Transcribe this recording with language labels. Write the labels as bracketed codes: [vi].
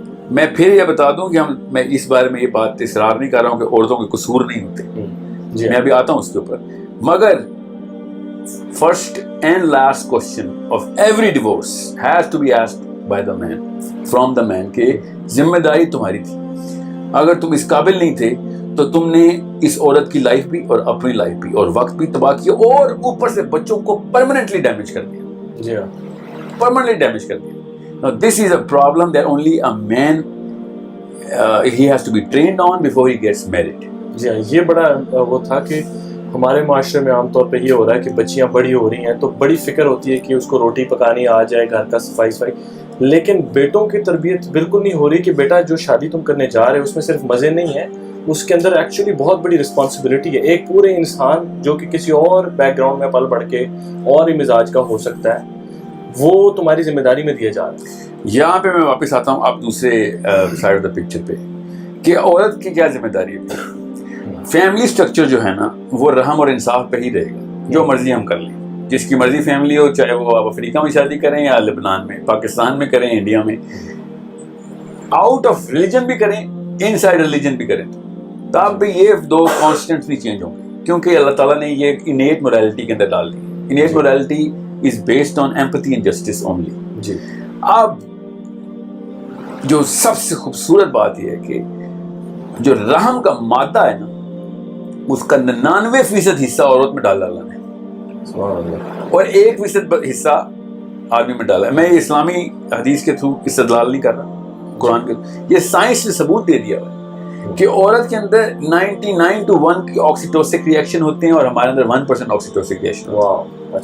[ur] میں پھر یہ بتا دوں کہ میں اس بارے میں یہ بات اصرار نہیں کر رہا ہوں کہ عورتوں کے قصور نہیں ہوتے، میں ابھی آتا ہوں اس کے اوپر، مگر [en] first and last question of every divorce has to be asked by the man, [ur] from the مین، کہ ذمہ داری تمہاری تھی، اگر تم اس قابل نہیں تھے تو تم نے اس عورت کی لائف بھی اور اپنی لائف بھی اور وقت بھی تباہ کیا، اور اوپر سے بچوں کو پرماننٹلی ڈیمیج کر دیا، جی ہاں، پرماننٹلی ڈیمیج کر دیا. [en] Now this is a problem that only a man he has to be trained on before he gets married. [ur] جی ہاں، یہ بڑا وہ تھا کہ ہمارے معاشرے میں عام طور پہ یہ ہو رہا ہے کہ بچیاں بڑی ہو رہی ہیں تو بڑی فکر ہوتی ہے کہ اس کو روٹی پکانی آ جائے، گھر کا صفائی، لیکن بیٹوں کی تربیت بالکل نہیں ہو رہی کہ بیٹا جو شادی تم کرنے جا رہے ہو اس میں صرف مزے نہیں ہیں، اس کے اندر ایکچولی بہت بڑی رسپانسبلٹی ہے. ایک پورے انسان جو کہ کسی اور بیک گراؤنڈ میں پل بڑھ کے اور ہی مزاج کا ہو سکتا ہے، وہ تمہاری ذمہ داری میں دیا جا رہا ہے. یہاں پہ میں واپس آتا ہوں اب دوسرے [en] side of the picture [ur] پہ کہ عورت کی کیا ذمہ داری ہے. فیملی سٹرکچر جو ہے نا وہ رحم اور انصاف پہ ہی رہے گا، جو مرضی ہم کر لیں، جس کی مرضی فیملی ہو، چاہے وہ آپ افریقہ میں شادی کریں یا لبنان میں، پاکستان میں کریں، انڈیا میں، آؤٹ آف ریلیجن بھی کریں، ان سائڈ ریلیجن بھی کریں، تب بھی یہ دو کانسٹنٹس نہیں چینج ہوں گے، کیونکہ اللہ تعالیٰ نے یہ انیٹ مورالٹی کے اندر ڈال دی. [en] Innate morality is based on empathy and justice only. [ur] جی، اب جو سب سے خوبصورت بات یہ ہے کہ جو رحم کا مادہ ہے نا اس کا 99% حصہ عورت میں ڈالا اللہ نے، اور 1% حصہ آدمی میں ڈالا ہے. میں یہ اسلامی حدیث کے تھرو استدلال نہیں کر رہا، قرآن کے، یہ سائنس نے ثبوت دے دیا ہے کہ عورت کے اندر 99 to 1 کی آکسیٹوسک ریئیکشن ہوتے ہیں اور ہمارے اندر 1% آکسیٹوسک ریئیکشن ہوتا ہے.